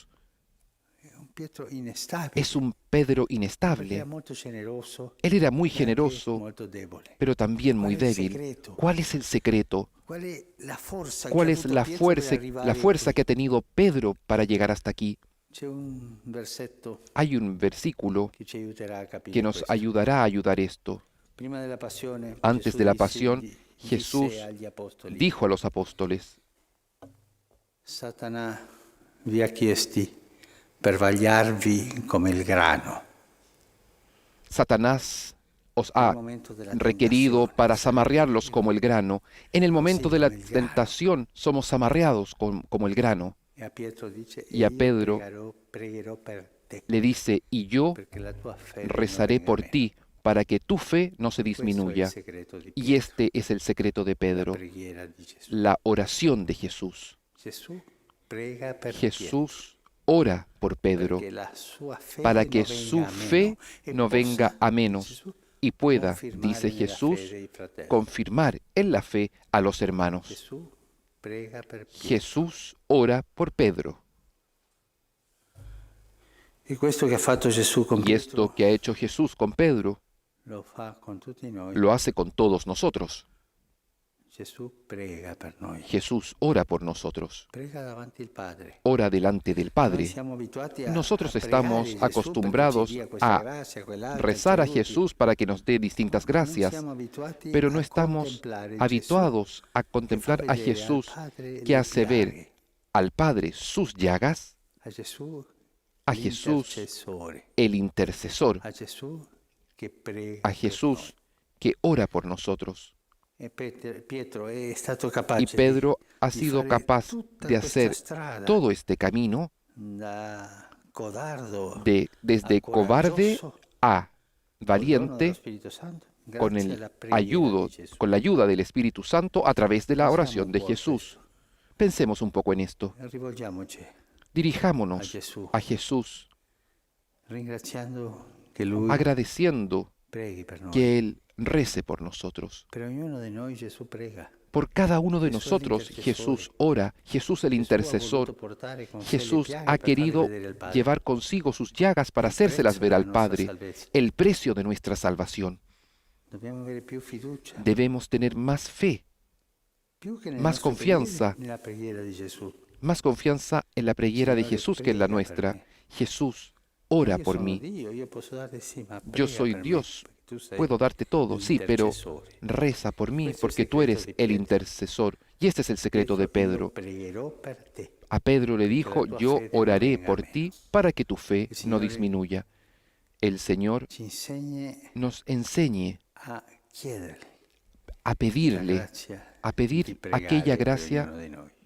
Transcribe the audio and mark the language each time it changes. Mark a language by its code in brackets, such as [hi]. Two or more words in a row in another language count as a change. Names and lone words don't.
[it] È un Pietro instabile, [es] Es un Pedro [it] perché era [es] inestable. [it] molto generoso [es] Él era muy [it] e anche [es] generoso, [it] molto debole. [es] pero también muy ¿Cuál es el débil. secreto? ¿Cuál es el secreto? [it] Qual è la forza [es] ¿Cuál [it] che ha [es] es [it] avuto [es] la [it] Pietro per [es] fuerza, [it] arrivare [es] que ha tenido Pedro para llegar hasta aquí? [it] C'è un versetto [es] Hay un versículo [it] che ci aiuterà a capire [es] que nos [it] questo. [es] ayudará a ayudar esto. [it] Prima della passione, [es] Antes [it] Gesù [es] de la [it] disse- [es] pasión, [it] di- [es] Jesús [it] disse agli apostoli, [es] dijo a los apóstoles, [it] Satana vi ha chiesti per vagliarvi come il grano. [es] Satanás os ha [it] Nel momento della [es] requerido [it] tentazione, [es] para zamarrearlos como el grano. En el momento Sí, de la como el grano. tentación somos zamarreados como el grano. [it] E a Pietro dice, [es] Y a [it] "E io [es] Pedro [it] pregherò per te, [es] Le dice, y yo [it] perché la tua fede non [es] rezaré [it] venga [es] por [it] meno". [es] ti para que tu fe no se [it] Questo è il [es] disminuya. [it] segreto di [es] Y [it] Pietro, [es] este es el secreto de [it] la [es] Pedro, [it] preghiera di Gesù. [es] la oración de Jesús. [it] Gesù prega per [es] Jesús ora por Pedro [it] perché la sua fede [es] para [it] non [es] que [it] venga [es] su [it] a [es] fe [it] meno e [es] no venga [it] possa, [es] a menos [it] Gesù, [es] y pueda, [it] confirmare [es] dice [it] nella [es] Jesús, [it] fede i fratelli. [es] confirmar en la fe a los hermanos. [it] Gesù prega per Pietro. [es] Jesús ora por Pedro. [it] E questo che ha fatto Gesù con [es] Y esto [it] Pietro [es] que ha hecho Jesús con Pedro, [it] lo fa con tutti noi. [es] lo hace con todos nosotros. [it] Gesù prega per noi. [es] Jesús ora por nosotros. [it] Prega davanti al Padre. [es] Ora delante del [it] Noi [es] Padre. [it] siamo abituati a [es] Nosotros [it] a pregare [es] estamos [it] Gesù [es] acostumbrados [it] perché ci dia questa [es] a [it] grazia, quell'altra, [es] rezar a [it] ci aiuti. [es] Jesús para que nos dé distintas [it] Non [es] gracias, [it] siamo abituati [es] pero no [it] a [es] estamos [it] contemplare [es] habituados a [it] Gesù [es] contemplar [it] che fa [es] a [it] vedere [es] Jesús [it] al Padre [es] que [it] le [es] hace ver [it] piaghe, [es] al Padre sus llagas, [it] a Gesù [es] a Jesús [it] l'intercessore, [es] el intercesor, [it] a Gesù che prega [es] a [it] per [es] Jesús que ora por nosotros. [it] noi. E Pietro è stato capace [es] Y Pedro ha [it] di [es] sido [it] fare [es] capaz [it] tutta [es] de [it] questa [es] hacer [it] strada [es] todo este camino [it] da codardo [es] desde [it] a [es] cobarde [it] coraggioso, [es] a [it] col dono dello [es] valiente [it] Spirito Santo, [es] con [it] grazie [es] el [it] alla preghiera [es] ayudo, [it] di Gesù. [es] con la ayuda del Espíritu Santo a través de la [it] Pensiamo [es] oración [it] un [es] de [it] po' a [es] Jesús. [it] questo. [es] Pensemos un poco en esto. [it] Rivolgiamoci a [es] Dirijámonos [it] Gesù, [es] a Jesús [it] ringraziando che Lui [es] agradeciendo [it] preghi per noi. [es] que Él rece por nosotros. [it] Per ognuno di noi Gesù prega. [es] Por cada uno de Jesús el nosotros intercesor. Jesús ora, Jesús el [it] Gesù ha [es] intercesor. [it] voluto portare con sé le [es] Jesús [it] piaghe [es] ha [it] per farle [es] querido [it] vedere al Padre. [es] llevar consigo sus llagas para [it] El [es] hacérselas [it] prezzo [es] ver [it] della [es] al [it] nostra [es] Padre, [it] salvezza. [es] el precio de nuestra salvación. [it] Dobbiamo avere più fiducia, [es] Debemos tener más fe, [it] più che nelle [es] más [it] nostre [es] confianza, [it] preghiere, nella preghiera di Gesù. [es] más confianza en la preghiera de [it] Signore, [es] Jesús que en la [it] prega per [es] nuestra. [it] me. [es] Jesús, [it] Ma [es] ora [it] io [es] por [it] sono [es] mí. [it] Dio, io posso dare sì, ma [es] Yo [it] prega [es] soy [it] per me, [es] Dios, [it] perché tu sei [es] puedo darte todo, sí, pero [it] l'intercessore. [es] reza por mí [it] Questo è il [es] porque tú [it] segreto [es] eres [it] di [es] el [it] Pietro. [es] intercesor. Y este es el secreto de [it] Pietro, io [es] Pedro. [it] pregherò per te, [es] A Pedro le [it] perché la [es] dijo, [it] tua [es] yo [it] fede non [es] oraré [it] venga [es] por [it] meno. [es] ti para que tu fe [it] Il [es] no [it] Signore [es] disminuya. El Señor [it] ci insegni [es] nos enseñe [it] a chiederle [es] a [it] la [es] pedirle, [it] grazia [es] a [it] di [es] pedir [it] pregare [es] aquella [it] per [es] gracia [it] ognuno di noi.